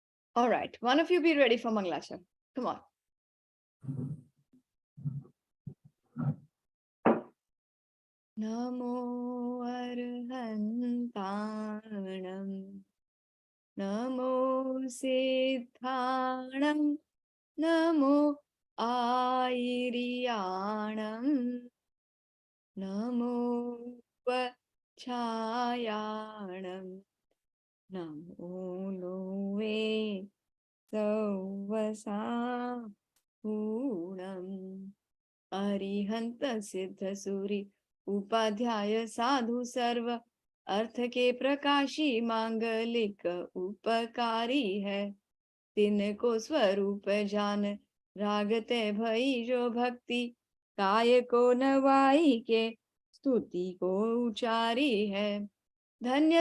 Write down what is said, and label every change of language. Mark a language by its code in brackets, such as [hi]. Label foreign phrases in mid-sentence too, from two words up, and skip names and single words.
[en] All right. One of you be ready for Manglacha. Come on. [pra] Namo Arhantanam. Namo Siddhanam. Namo Airiyanam. Namo Vachayanam. Namo Nove Savasahunam. [hi] Arihanta Siddha Suri Upadhyaya Sadhu Sarva अर्थ के प्रकाशी मांगलिक उपकारी है तिनको स्वरूप जान रागते भई जो भक्ति काय को नवाई के स्तुति को उचारी है धन्य